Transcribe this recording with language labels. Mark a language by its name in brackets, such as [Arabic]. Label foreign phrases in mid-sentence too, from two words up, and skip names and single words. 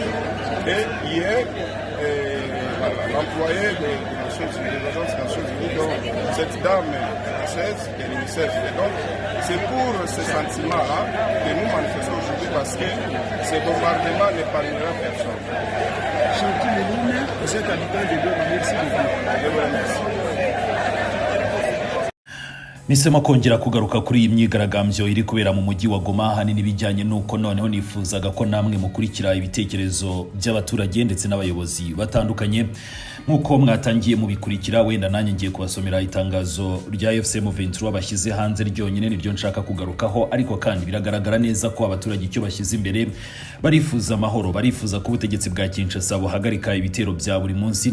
[French] Et hier, l'employé des agences des Nations Unies, donc cette dame française de l'UNICEF. Et donc, c'est pour ce sentiment-là que nous manifestons aujourd'hui parce que ce bombardement n'épargnera personne. Chanty Melouna, vous êtes habitant de Goma. Merci beaucoup. Je vous remercie. [Kinyarwanda] Nisema kongera kugaruka kuri iyi myigaragambyo iri kubera mu mujyi wa Goma hanini bijyanye nuko noneho nifuzaga ko namwe mukurikira ibitekerezo by'abaturage ndetse n'abayobozi batandukanye nkuko mwatangiye mu bikurikira. Wenda nanjye ngiye kubasomera itangazo rya FCM23 bashyize hanze ryonyine niryo nshaka kugarukaho, ariko kandi biragaragara neza ko abaturage icyo bashyize imbere barifuza amahoro, barifuza ko ubutegetsi bwa Kinshasa buhagarika ibitero bya buri munsi.